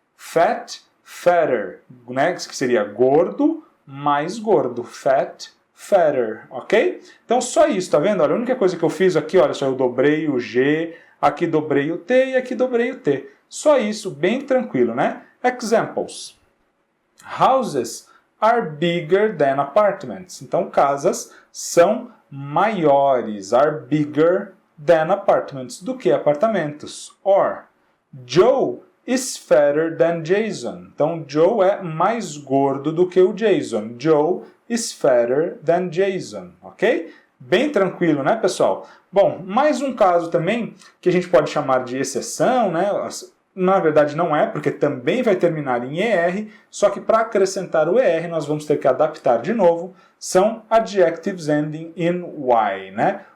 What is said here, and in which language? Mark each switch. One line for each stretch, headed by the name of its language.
Portuguese: Fat, fatter, né? Que seria gordo, mais gordo, fat, fatter, ok? Então só isso, tá vendo? Olha, a única coisa que eu fiz aqui, olha só, eu dobrei o G, aqui dobrei o T e aqui dobrei o T. Só isso, bem tranquilo, né?
English: Examples. Houses are bigger than apartments.
Portuguese: Então casas são maiores,
English: are bigger than apartments,
Portuguese: do que apartamentos.
English: Or, Joe is fatter than Jason.
Portuguese: Então, Joe é mais gordo do que o Jason.
English: Joe is fatter than Jason, ok?
Portuguese: Bem tranquilo, né, pessoal? Bom, mais um caso também que a gente pode chamar de exceção, né? Na verdade não é, porque também vai terminar em ER, só que para acrescentar o ER nós vamos ter que adaptar de novo. São adjectives ending in Y, né?